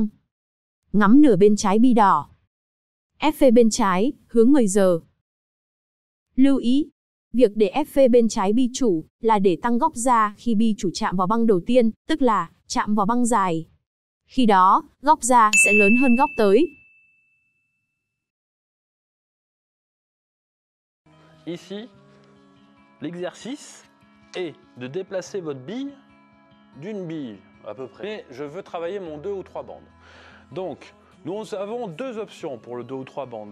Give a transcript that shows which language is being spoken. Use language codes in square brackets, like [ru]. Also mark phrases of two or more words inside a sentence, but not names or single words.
[vi] Ngắm nửa bên trái bi đỏ. FV bên trái, hướng 10 giờ. Lưu ý, việc để FV bên trái bi chủ là để tăng góc ra khi bi chủ chạm vào băng đầu tiên, tức là chạm vào băng dài. Khi đó, góc ra sẽ lớn hơn góc tới. [fr] Ici, l'exercice est de déplacer votre bille d'une bille à peu près. Mais je veux travailler mon 2 ou 3 bandes. Donc, nous avons deux options pour le 2 ou 3 bandes.